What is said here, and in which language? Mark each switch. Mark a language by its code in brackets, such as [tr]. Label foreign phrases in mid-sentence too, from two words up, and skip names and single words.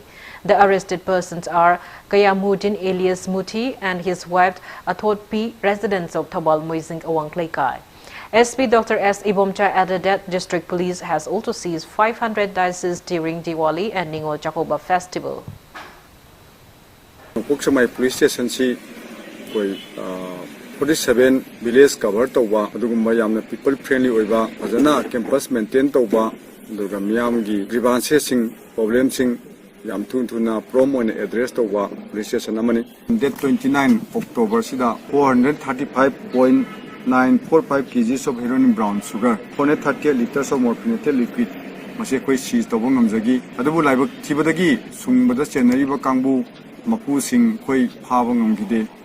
[en] The arrested persons are Kayamuddin alias Muti and his wife Athot P, residents of Thoubal Muizing Awang Klaikai. SP Dr. S. Ibomcha added that District Police has also seized 500 dices during Diwali and Ningo Jacoba Festival. [mni] Police Station 47 [en] village cover [mni] tawba adugumba yamna [en] people friendly [mni] oiba ajana [en] campus maintain [mni] tawba aduga miyam gi grievances sing problems sing yam thuna prom on address tawba [en] police station [mni] amani date 29 October sida [en] 435.945 kgs of heroin brown sugar 430 liters of morphinated liquid [mni] mase koi seize tawba ngamjagi adubu laibak thibadagi sungbada chenariba kangbu mapu sing koi phaba ngamgide